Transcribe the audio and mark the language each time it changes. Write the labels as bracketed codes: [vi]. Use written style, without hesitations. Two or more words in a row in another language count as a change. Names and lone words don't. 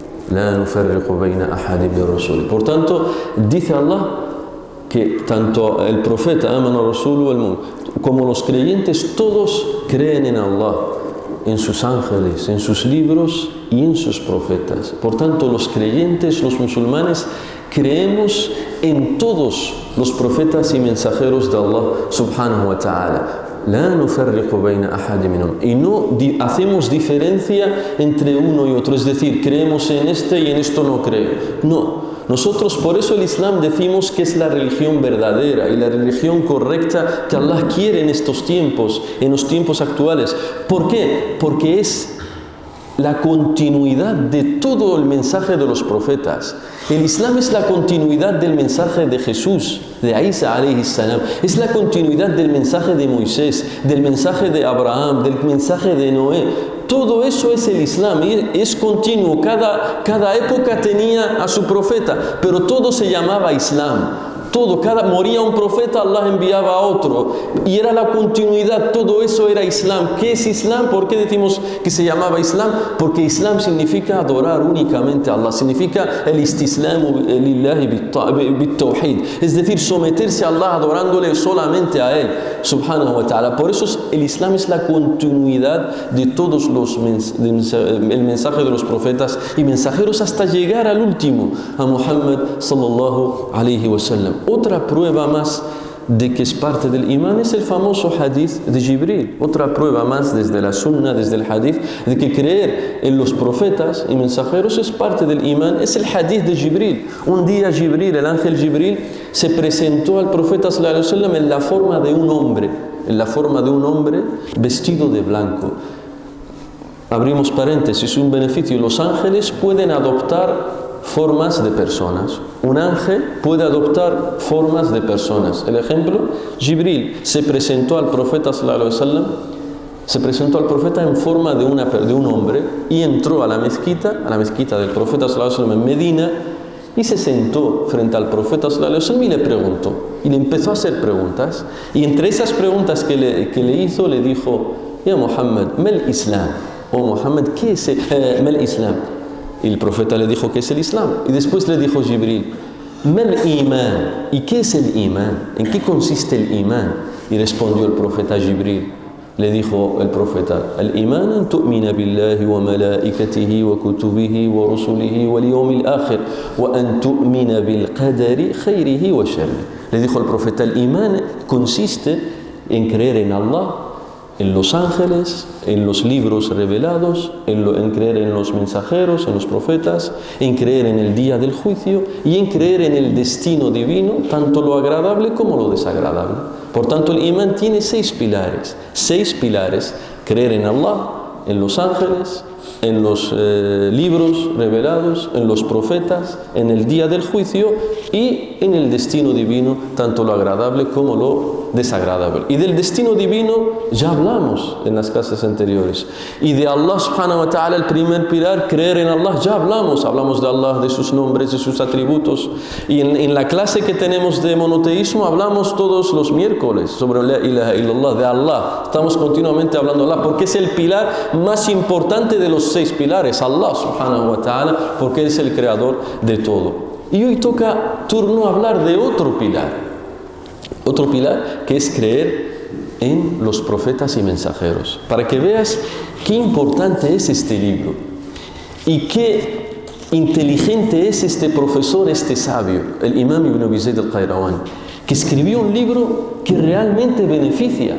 [ar] لا نفرق بين أحد من الرسل. [es] Por tanto, dice Allah que tanto el profeta [ar] آمن الرسول [es] como los creyentes todos creen en Allah, en sus ángeles, en sus libros y en sus profetas. Por tanto, los creyentes, los musulmanes, creemos en todos los profetas y mensajeros de Allah [ar] سبحانه وتعالى. لا نفرق بين أحد منهم. [es] Y no hacemos diferencia entre uno y otro, es decir, creemos en este y en esto no creo. No. Nosotros, por eso el Islam decimos que es la religión verdadera y la religión correcta que Allah quiere en estos tiempos, en los tiempos actuales. ¿Por qué? Porque es la continuidad de todo el mensaje de los profetas. El Islam es la continuidad del mensaje de Jesús, de Isa [ar] عليه السلام. [es] Es la continuidad del mensaje de Moisés, del mensaje de Abraham, del mensaje de Noé. Todo eso es el Islam y es continuo. Cada época tenía a su profeta, pero todo se llamaba Islam. Todo, moría un profeta, Allah enviaba a otro. Y era la continuidad, todo eso era Islam. ¿Qué es Islam? ¿Por qué decimos que se llamaba Islam? Porque Islam significa adorar únicamente a Allah. Significa el [ar] الاستسلام لله بالتوحيد. [es] Es decir, someterse a Allah adorándole solamente a Él, [ar] سبحانه وتعالى. [es] Por eso el Islam es la continuidad de todos el mensaje de los profetas y mensajeros hasta llegar al último, a Muhammad [ar] صلى الله عليه وسلم. [es] Otra prueba más de que es parte del imán es el famoso hadith de Jibril. Otra prueba más desde la sunna, desde el hadith, de que creer en los profetas y mensajeros es parte del imán, es el hadith de Jibril. Un día Jibril, el ángel Jibril, se presentó al profeta [ar] صلى الله عليه وسلم [es] en la forma de un hombre, vestido de blanco. Abrimos paréntesis, un beneficio. Los ángeles pueden adoptar formas de personas. Un ángel puede adoptar formas de personas. El ejemplo, Jibril se presentó al profeta [ar] صلى الله عليه وسلم, [es] se presentó al profeta en forma de un hombre y entró a la mezquita del profeta [ar] صلى الله عليه وسلم [es] en Medina y se sentó frente al profeta [ar] صلى الله عليه وسلم [es] y le preguntó. Y le empezó a hacer preguntas. Y entre esas preguntas que le hizo, le dijo: [ar] يا محمد، ما الإسلام. [es] Oh Muhammad, ¿qué es [ar] ما الإسلام? [es] Y el profeta le dijo: ¿qué es el Islam? Y después le dijo Jibril: [ar] ما الإيمان. [es] ¿Y qué es el imán? ¿En qué consiste el imán? Y respondió el profeta Jibril. Le dijo el profeta: el imán [ar] أن تؤمن بالله وملائكته وكتبه ورسله واليوم الآخر وأن تؤمن بالقدر خيره وشره. [es] Le dijo el profeta: el imán consiste en creer en Allah, en los ángeles, en los libros revelados, en creer en los mensajeros, en los profetas, en creer en el día del juicio y en creer en el destino divino, tanto lo agradable como lo desagradable. Por tanto, el imán tiene 6 pilares. 6 pilares: creer en Allah, en los ángeles, en los libros revelados, en los profetas, en el día del juicio y en el destino divino, tanto lo agradable como lo desagradable. Y del destino divino ya hablamos en las clases anteriores. Y de Allah [ar] سبحانه وتعالى, [es] el primer pilar, creer en Allah, ya hablamos de Allah, de sus nombres, de sus atributos. Y en la clase que tenemos de monoteísmo hablamos todos los miércoles sobre [ar] لا إله إلا الله, [es] de Allah. Estamos continuamente hablando de Allah porque es el pilar más importante de los 6 pilares, [ar] الله سبحانه وتعالى, [es] porque es el creador de todo. Y hoy toca turno hablar de otro pilar que es creer en los profetas y mensajeros, para que veas qué importante es este libro y qué inteligente es este profesor, este sabio, el imam Ibn Abi Zayd al-Qayrawani, que escribió un libro que realmente beneficia.